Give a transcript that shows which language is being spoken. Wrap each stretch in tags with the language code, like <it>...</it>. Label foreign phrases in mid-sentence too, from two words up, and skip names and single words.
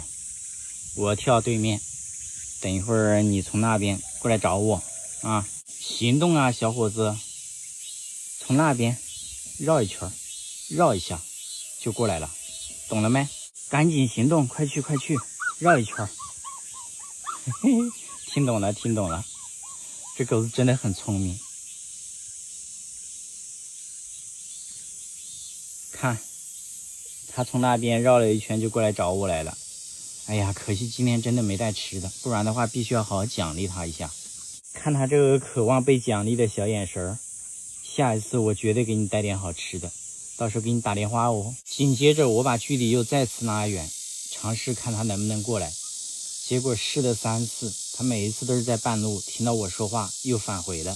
<zh>我跳對面，等一會兒你從那邊過來找我啊！行動啊，小伙子，從那邊繞一圈，繞一下就過來了，懂了沒？趕緊行動，快去快去，繞一圈。嘿嘿，聽懂了聽懂了，這狗子真的很聰明。看，它從那邊繞了一圈就過來找我來了。哎呀，可惜今天真的沒帶吃的，不然的話必須要好好獎勵它一下。看它這個渴望被獎勵的小眼神兒，下一次我絕對給你帶點好吃的，到時候給你打電話哦。緊接着我把距離又再次拉遠，嘗試看它能不能過來。結果試了3次，它每一次都是在半路聽到我說話又返回了。</zh>